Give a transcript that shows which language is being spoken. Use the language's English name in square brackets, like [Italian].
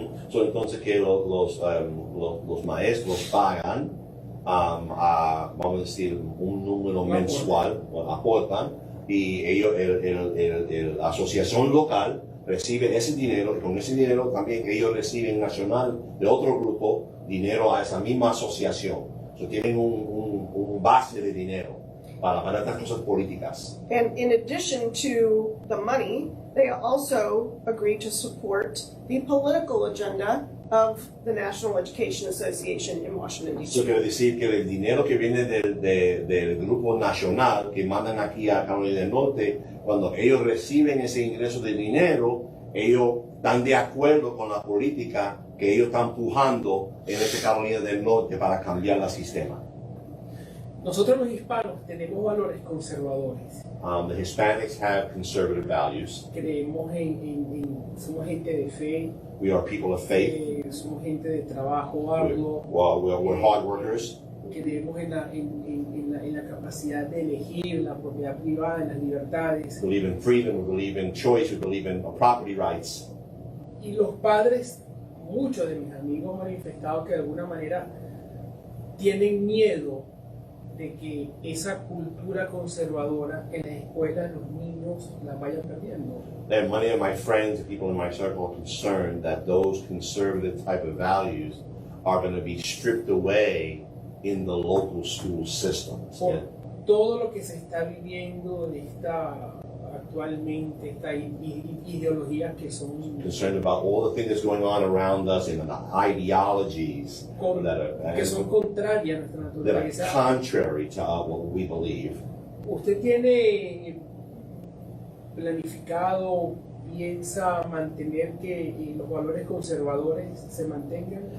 [Spanish] So entonces que los maestros pagan, vamos a decir, un número mensual, aportan, y ellos, la asociación local recibe ese dinero, y con ese dinero también ellos reciben nacional de otro grupo dinero a esa misma asociación. So tienen un base de dinero para estas cosas políticas. [English] And in addition to the money, they also agree to support the political agenda of the National Education Association in Washington, D.C. [Spanish] Eso quiere decir que el dinero que viene del grupo nacional que mandan aquí a Carolina del Norte, cuando ellos reciben ese ingreso de dinero, ellos están de acuerdo con la política que ellos están empujando en este Carolina del Norte para cambiar el sistema. Nosotros los hispanos tenemos valores conservadores. [English] The Hispanics have conservative values. [Spanish] Creemos somos gente de fe. [English] We are people of faith. [Spanish] Somos gente de trabajo arduo. [English] We're hard workers. [Spanish] Creemos en la capacidad de elegir la propiedad privada, en las libertades. [English] We believe in freedom, we believe in choice, we believe in property rights. [Spanish] Y los padres, muchos de mis amigos han manifestado que de alguna manera tienen miedo de que esa cultura conservadora en las escuelas los niños la vayan perdiendo. [English] And many of my friends, people in my circle, are concerned that those conservative type of values are going to be stripped away in the local school systems. [Spanish] Por todo lo que se está viviendo de actualmente, esta ideologías que son [English] concerned about all the things that's going on around us and the ideologies [Spanish] que son contrarias a nuestra [English] that are [Spanish] naturaleza. [English] contrary to what we believe. [Spanish] ¿Usted tiene planificado, piensa mantener que los valores conservadores se mantengan?